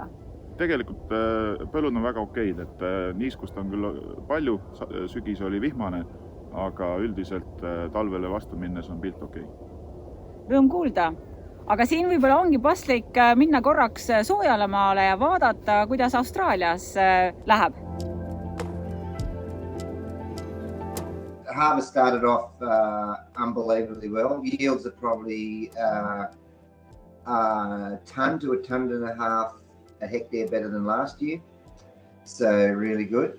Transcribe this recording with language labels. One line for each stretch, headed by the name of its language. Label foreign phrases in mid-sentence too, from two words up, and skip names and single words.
Estonian: Tegelikult põllud on väga okeid, et niiskust on küll palju, sügis oli vihmane, aga üldiselt talvele vastu minnes on pilt okei. Rõõm kuulda. Aga siin võib-olla ongi paslik minna korraks soojale maale ja vaadata, kuidas Austraalias läheb.
English: Harvest started off unbelievably well. Yields are probably a ton to a ton and a half a hectare better than last year. So really good.